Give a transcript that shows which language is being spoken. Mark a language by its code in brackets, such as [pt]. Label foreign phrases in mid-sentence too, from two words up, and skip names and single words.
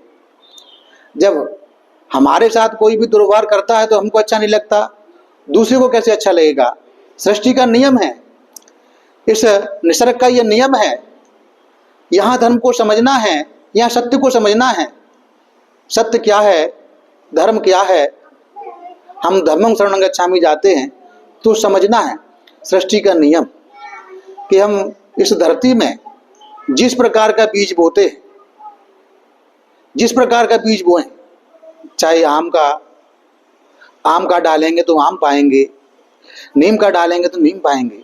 [hi] जब हमारे साथ कोई भी दुर्व्यवहार करता है तो हमको अच्छा नहीं लगता, दूसरे को कैसे अच्छा लगेगा। सृष्टि का नियम है, इस निसर्ग का ये नियम है। यहाँ धर्म को समझना है, यहाँ सत्य को समझना है। सत्य क्या है, धर्म क्या है। हम [pi] धर्मं शरणं गच्छामि [hi] जाते हैं तो समझना है सृष्टि का नियम कि हम इस धरती में जिस प्रकार का बीज बोते हैं, जिस प्रकार का बीज बोएं, चाहे आम का डालेंगे तो आम पाएंगे, नीम का डालेंगे तो नीम पाएंगे।